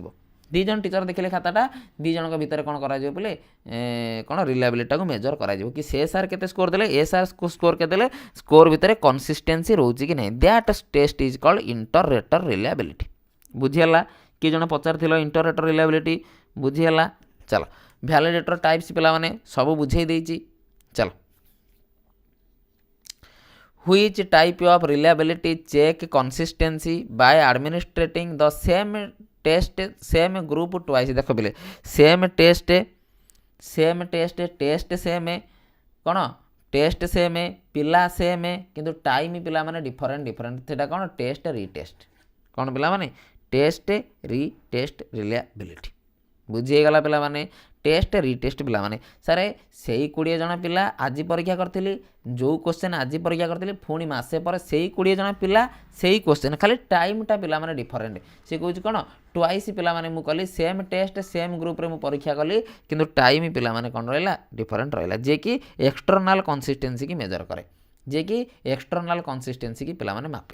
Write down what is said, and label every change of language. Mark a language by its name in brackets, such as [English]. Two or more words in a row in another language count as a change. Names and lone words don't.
[Odia] ଦୁଇ ଜଣ ଟିଚର ଦେଖିଲେ ଖାତାଟା ଦୁଇ ଜଣଙ୍କ ଭିତରେ କ'ଣ କରାଯିବ ପିଲେ କ'ଣ ରିଲାଏବିଲିଟିଟାକୁ ମେଜର କରାଯିବ କି ସେ ସାର୍ କେତେ ସ୍କୋର ଦେଲେ ଏ ସାର୍ ସ୍କୋର କେତେ ଦେଲେ ସ୍କୋର ଭିତରେ କନସିଷ୍ଟେନ୍ସି ରହୁଛି କି ନାହିଁ [English] that test is called inter-rater reliability. [Odia] ବୁଝିହେଲା କିଏ ଜଣେ ପଚାରିଥିଲ [English] inter-rater reliability [Odia] ବୁଝିହେଲା। ଚାଲ [English] validator types [Odia] ପିଲାମାନେ ସବୁ ବୁଝେଇ ଦେଇଛି। [English] ଚାଲ which type of reliability check consistency by administrating the same test same group twice [Odia] ଦେଖ ପିଲେ [English] same test same କ'ଣ test same ପିଲା ସେମ୍ [Odia] କିନ୍ତୁ ଟାଇମ୍ ପିଲାମାନେ ଡିଫରେଣ୍ଟ ସେଇଟା କ'ଣ [English] test retest [Odia] କ'ଣ ପିଲାମାନେ [English] test retest reliability [Odia] ବୁଝି ହେଇଗଲା ପିଲାମାନେ [English] test retest [Odia] ପିଲାମାନେ ସାର୍ ସେଇ 20 ଜଣ ପିଲା ଆଜି ପରୀକ୍ଷା କରିଥିଲି ଯେଉଁ କ୍ୱେଶ୍ଚନ୍ ଆଜି ପରୀକ୍ଷା କରିଥିଲି ପୁଣି ମାସେ ପରେ ସେଇ 20 ଜଣ ପିଲା ସେଇ କ୍ୱେଶ୍ଚନ୍ ଖାଲି ଟାଇମ୍ଟା ପିଲାମାନେ ଡିଫରେଣ୍ଟ ସେ କହୁଛି କ'ଣ ଟ୍ୱାଇସ୍ ପିଲାମାନେ ମୁଁ କଲି [English] same test same groupରେ [Odia] ମୁଁ ପରୀକ୍ଷା କଲି କିନ୍ତୁ ଟାଇମ୍ ପିଲାମାନେ କ'ଣ ରହିଲା ଡିଫରେଣ୍ଟ ରହିଲା ଯିଏକି [English] external consistency [Odia] କି ମେଜର କରେ ଯିଏକି [English] external consistency [Odia] କି ପିଲାମାନେ ମାପେ।